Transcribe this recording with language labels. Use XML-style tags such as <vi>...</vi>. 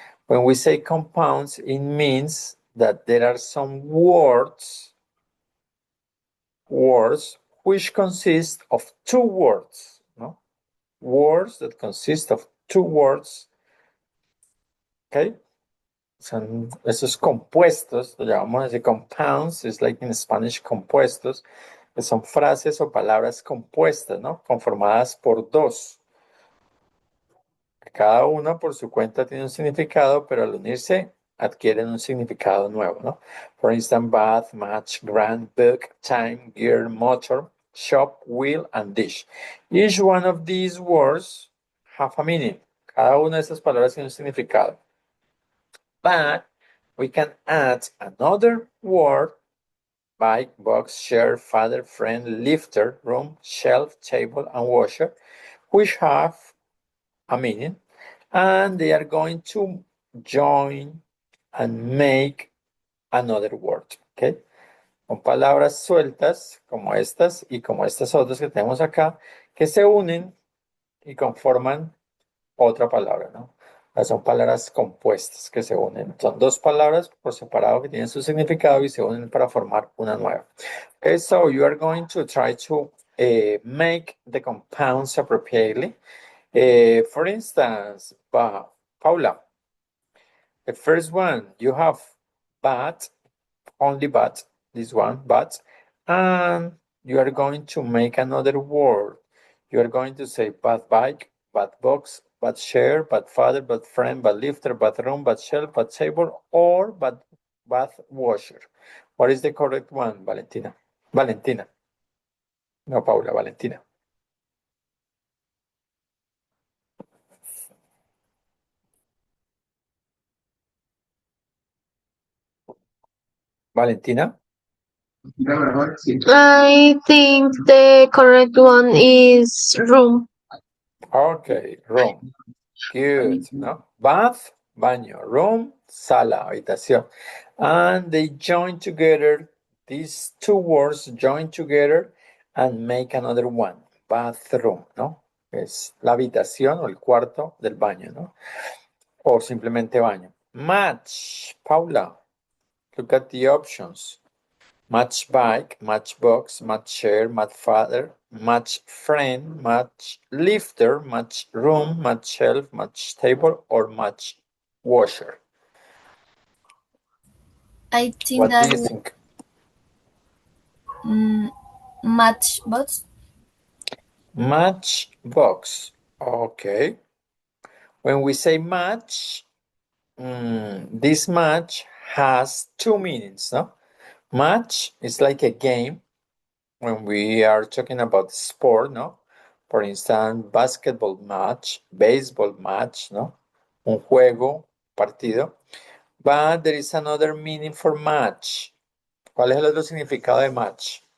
<en>When we say compounds, it means that there are some words which consist of two words, no? Words that consist of two words, okay?</en> <es>Son esos compuestos, lo llamamos así compounds, es like in Spanish compuestos, que son frases o palabras compuestas, ¿no? Conformadas por dos. Cada una por su cuenta tiene un significado, pero al unirse adquieren un significado nuevo, ¿no?</es> <en>For instance, bath, match, grant, book, time, gear, motor, shop, wheel, and dish. Each one of these words have a meaning.</en> <es>Cada una de esas palabras tiene un significado.</es> <en>But we can add another word: bike, box, chair, father, friend, lifter, room, shelf, table, and washer, which have a meaning, and they are going to join and make another word, okay?</en> <es>Con palabras sueltas como estas y como estas otras que tenemos acá, que se unen y conforman otra palabra, ¿no? Son palabras compuestas que se unen. Son dos palabras por separado que tienen su significado y se unen para formar una nueva.</es> <en>Okay, so you are going to try to make the compounds appropriately. For instance, Paula, the first one, you have but, only but, this one, but, and you are going to make another word. You are going to say but bike, but box, but chair, but father, but friend, but lifter, but room, but shelf, but table, or but bath washer. What is the correct one, Valentina? Valentina. No, Paula, Valentina. Valentina? I think the correct one is room. Okay, room. Good, ¿no?</en> <es>Bath, baño, room, sala, habitación.</es> <en>And they join together, these two words join together and make another one, bathroom, ¿no?</en> <es>Es la habitación o el cuarto del baño, ¿no? O simplemente baño.</es> <en>Match, Paula, look at the options. Match bike, match box, match chair, match father, match friend, match lifter, match room, match shelf, match table, or match washer. I think What that do you think? matchbox. Matchbox. Okay. When we say match, this match has two meanings, no? Match is like a game when we are talking about sport, no? For instance, basketball match, baseball match, no? Un juego, partido. But there is another meaning for match.</en> <es>¿Cuál es el otro significado de match?</es>